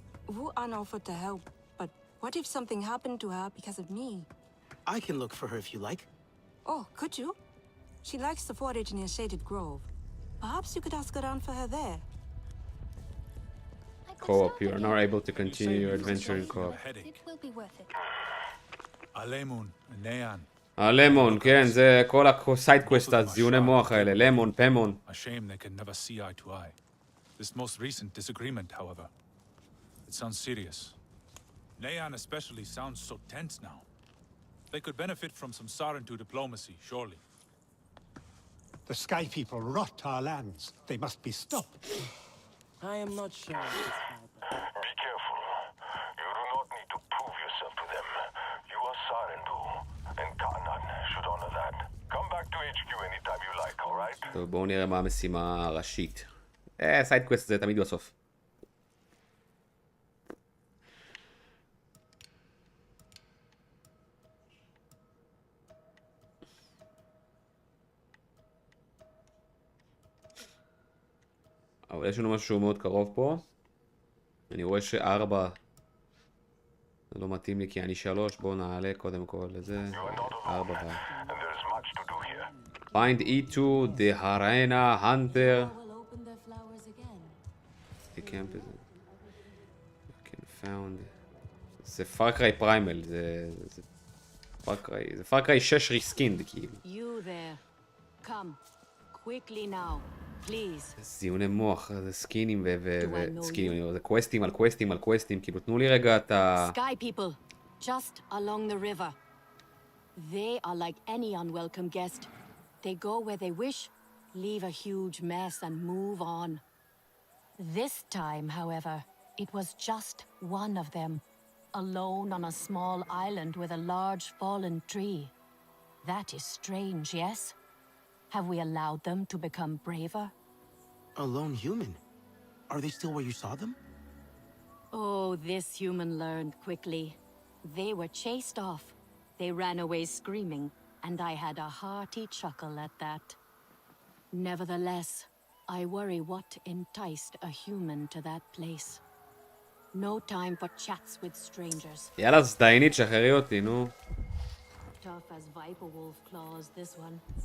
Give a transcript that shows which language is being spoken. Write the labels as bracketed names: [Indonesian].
[English] Vu An offered to help, but what if something happened to her because of me? I can look for her if you like. Oh, could you? She likes to forage near Shaded Grove. Perhaps you could ask around for her there. Co-op, you are not able to continue your adventure in co-op. It will be worth it. Alemun, Nean. [Hebrew] הלמון, כן, זה כל הסיידקווסט, הזיוני מוח האלה, למון, פמון. [English] A shame they can never see eye to eye. This most recent disagreement, however, it sounds serious. Nayan especially sounds so tense now. They could benefit from some Sarentu diplomacy, surely. The Sky People rot our lands. They must be stopped. I am not sure. Be careful. You do not need to prove yourself to them. You are Sarentu, and Kanan should honor that. Come back to HQ anytime you like, alright? [Hebrew] טוב, בואו נראה מה המשימה הראשית. סיידקווסט זה תמיד בסוף. אבל יש לנו משהו מאוד קרוב פה. אני רואה ש4 זה לא מתאים לי כי אני 3. בואו נעלה קודם כל לזה. 4 [English] And there's much to do here. Find E2, the Harena, Hunter. Will open their flowers again. The camp is... can found... [Hebrew] זה פארקריי פריימל, זה פארקריי 6 ריסקינד כאילו. [English] You there. Come. Quickly now. Please. [Hebrew] זיוני מוח, זה סקינים וסקינים, זה קווסטים על קווסטים על קווסטים, כאילו תנו לי רגע את ה... [English] Sky people, just along the river. They are like any unwelcome guest. They go where they wish, leave a huge mess and move on. This time, however, it was just one of them, alone on a small island with a large fallen tree. That is strange, yes? Have we allowed them to become braver? A lone human. Are they still where you saw them? Oh, this human learned quickly. They were chased off. They ran away screaming, and I had a hearty chuckle at that. Nevertheless, I worry what enticed a human to that place. No time for chats with strangers. [Hebrew] יאללה, זדיינית, שחררי אותי, נו. [English] Tough as viper wolf claws, this one.